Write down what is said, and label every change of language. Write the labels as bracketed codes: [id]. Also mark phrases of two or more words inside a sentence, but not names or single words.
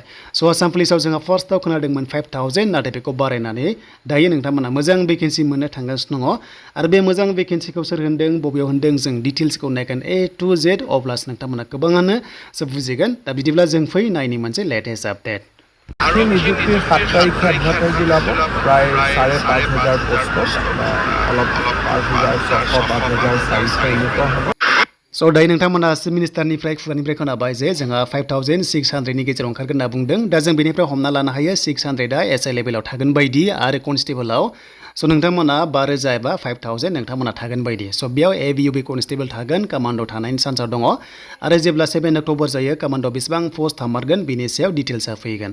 [brx] स' आसाम पुलिसाव जोंहा फार्स्टआव खोनादोंमोन 5000 नाथाय बेखौ बारायनानै दायो नोंथांमोना मोजां भेकेन्सि मोननो थांगासिनो दङ आरो बे मोजां भेकेन्सिखौ सोर होनदों बबेयाव होनदों जों डिटेल्सखौ नायगोन [en] A to Z [brx] अब्लासो नोंथांमोना गोबाङानो बुजिगोन। दा बिदिब्ला जों फै नायनि मोनसे [en] latest update. [as] নিযুক্তিৰ 7 তাৰিখে এডভাৰ্টাইজ ওলাব প্ৰায় 5,500 পোষ্টত অলপ 5,600-5,400 এনেকুৱা হ'ব। [brx] स' दायो नोंथांमोना चिफ मिनिस्टारनिफ्राय खुगानिफ्राय खोनाबाय जे जोंहा 5,600नि गेजेराव ओंखारगोन होनना बुंदों। दा जों बेनिफ्राय हमना लानो हायो 600आ SI लेभेलाव थागोन बायदि आरो कनस्टेबलाव स' नोंथांमोना 5,000 एबा 5,000 नोंथांमोना थागोन बायदि। स' बेयाव ABUB कनस्टेबल थागोन कमान्डो थानायनि चान्सआव दङ आरो जेब्ला 7 अक्ट'बर जायो कमान्डो बेसेबां पस्ट हामारगोन बेनि सायाव डिटेल्सआ फैगोन।